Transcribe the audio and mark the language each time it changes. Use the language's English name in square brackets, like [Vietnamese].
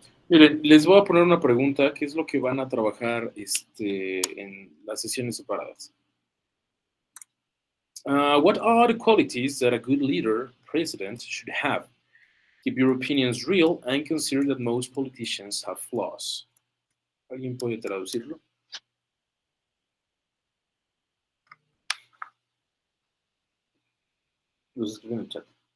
[Spanish] Miren, les voy a poner una pregunta. ¿Qué es lo que van a trabajar en las sesiones separadas? [English] What are the qualities that a good leader, president, should have? Keep your opinions real and consider that most politicians have flaws. [Spanish] ¿Alguien puede traducirlo? Los escriben en el chat.